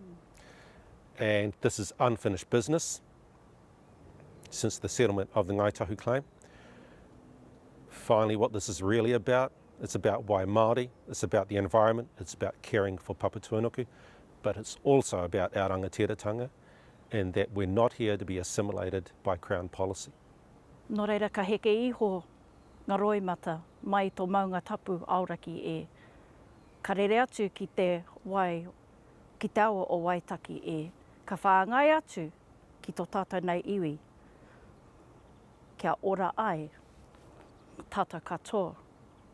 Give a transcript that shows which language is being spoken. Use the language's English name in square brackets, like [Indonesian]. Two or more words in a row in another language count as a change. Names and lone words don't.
[English] And this is unfinished business since the settlement of the Ngāi Tahu claim. Finally, what this is really about, it's about [Māori] Wai Māori, [English] it's about the environment, it's about caring for Papatuanuku, but it's also about our rangatiratanga and that we're not here to be assimilated by Crown policy. [Māori] Nō reira ka heke iho ngā roimata mai tō maunga tapu auraki e. Ka rere atu ki te wai, ki te awa o Waitaki e. Ka whāngai atu ki tō tātou nei iwi. Kia ora ai, tātou katoa.